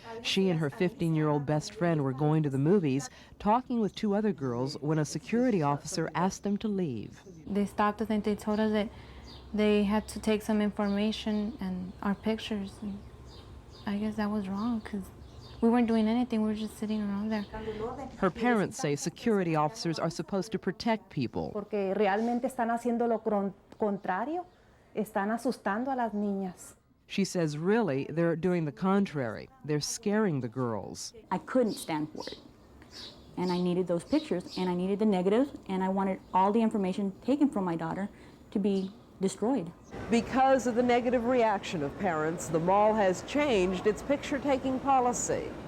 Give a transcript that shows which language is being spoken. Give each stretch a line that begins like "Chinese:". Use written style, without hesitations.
English: She and her 15-year-old best friend were going to the movies, talking with 2 other girls when a security officer asked them to leave. They stopped us and they told us that they had to take some information and our pictures. And I guess that was wrong because we weren't doing anything, we were just sitting around there. Her parents say security officers are supposed to protect people.
Spanish: Porque realmente están haciendo lo contrario, están asustando a las niñas.
English: She says really they're doing the contrary. They're scaring the girls. I couldn't stand for it. And I needed those pictures, and I needed the negatives, and I wanted all the information taken from my daughter to be destroyed. Because of the negative reaction of parents, the mall has changed its picture-taking policy.